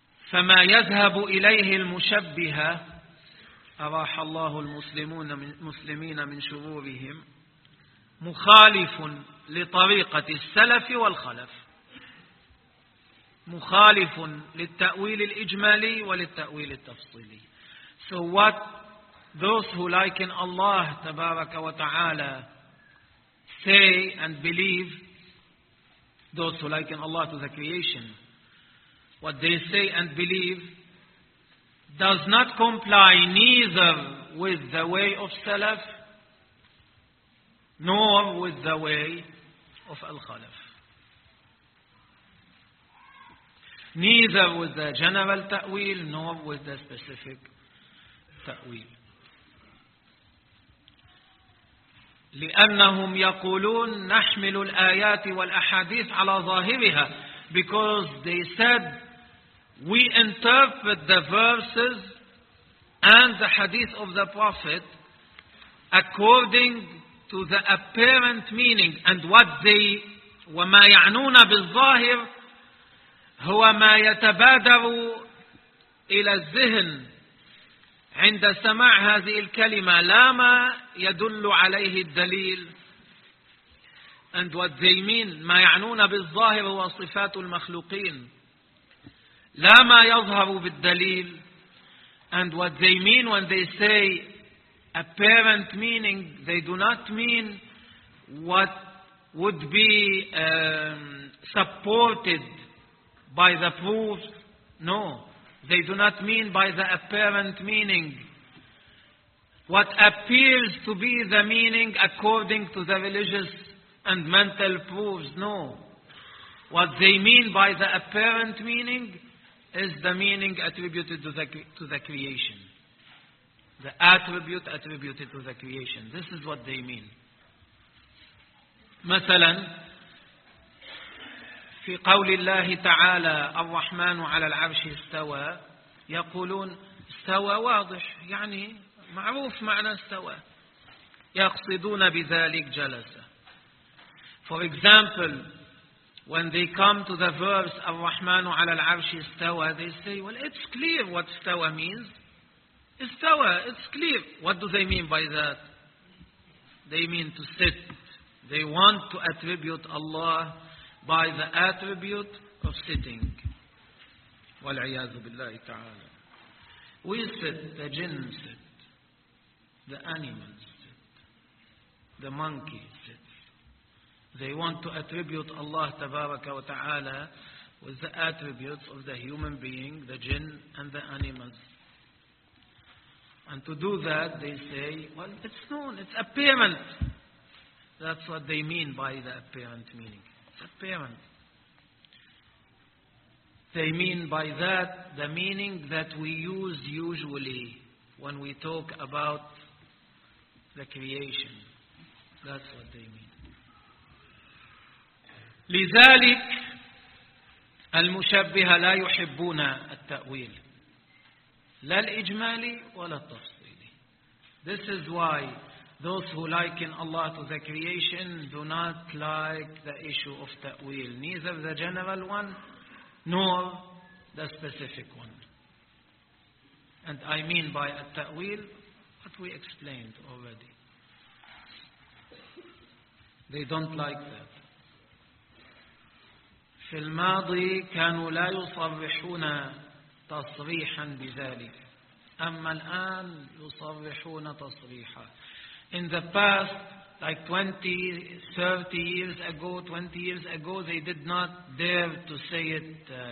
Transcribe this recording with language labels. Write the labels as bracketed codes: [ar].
[ar] فما يذهب إليه المشبهة أراح الله المسلمون المسلمين من شرورهم مخالف لطريقة السلف والخلف، مخالف للتأويل الإجمالي وللتأويل التفصيلي. [en] So what those who liken Allah [ar] تبارك وتعالى [en] say and believe, those who liken Allah to the creation, what they say and believe does not comply neither with the way of Salaf nor with the way of Al-Khalaf. Neither with the general ta'wil nor with the specific ta'wil. [ar] لأنهم يقولون نحمل الآيات والأحاديث على ظاهرها. [en] Because they said, we interpret the verses and the hadith of the Prophet according to the apparent meaning, and what they [ar] وما يعنون بالظاهر هو ما يتبادر إلى الذهن عند سماع هذه الكلمة لا ما يدل عليه الدليل. [en] And what they mean, [ar] ما يعنون بالظاهر هو صفات المخلوقين لا ما يظهر بالدليل. [en] And what they mean when they say apparent meaning, they do not mean what would be supported by the proof. No, they do not mean by the apparent meaning what appears to be the meaning according to the religious and mental proofs. No, what they mean by the apparent meaning is the meaning attributed to the creation, the attribute attributed to the creation. This is what they mean. [ar] مثلا في قول الله تعالى الرحمن على العرش استوى، يقولون استوى واضح، يعني معروف معنى استوى، يقصدون بذلك جلس. [en] For example, when they come to the verse [ar] Ar-Rahmanu ala al-Arshi istawa, [en] they say, well, it's clear what istawa means. Istawa, it's clear. What do they mean by that? They mean to sit. They want to attribute Allah by the attribute of sitting. [ar] Wal-Iyadu billahi ta'ala. [en] We sit, the jinn sit, the animals sit, the monkey sit. They want to attribute Allah [ar] tabaraka wa ta'ala [en] with the attributes of the human being, the jinn, and the animals. And to do that, they say, well, it's known, it's apparent. That's what they mean by the apparent meaning. It's apparent. They mean by that the meaning that we use usually when we talk about the creation. That's what they mean. [ar] لذلك المشبهة لا يحبون التأويل لا الإجمالي ولا التفصيلي. [en] This is why those who liken Allah to the creation do not like the issue of تأويل, neither the general one nor the specific one. And I mean by التأويل what we explained already. They don't like that. [ar] في الماضي كانوا لا يصرحون تصريحا بذلك. أما الآن يصرحون تصريحا. [en] In the past, like 20, 30 years ago, 20 years ago, they did not dare to say it.